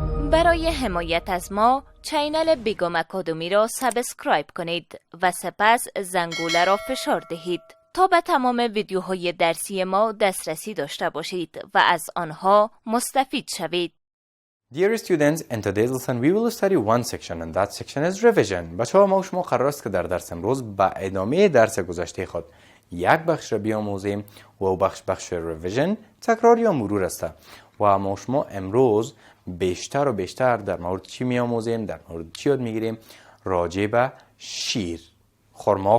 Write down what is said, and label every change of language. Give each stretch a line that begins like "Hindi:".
Persian: برای حمایت از ما چینل بیگم اکادمی را سابسکرایب کنید و سپس زنگوله را فشار دهید تا به تمام ویدیوهای درسی ما دسترسی داشته باشید و از آنها مستفید شوید.
English: Dear students, in today's lesson we will study one section and that section is revision.
Persian: بچه‌ها ما و شما قرار است که در درس امروز با ادامه درس گذشته خود یک بخش را بیاموزیم و او بخش revision تکرار یا مرور است و ما و شما امروز بیشتر و بیشتر در مورد چی میاموزیم، در مورد چی یاد میگیریم؟ راجع به شیر، خرما.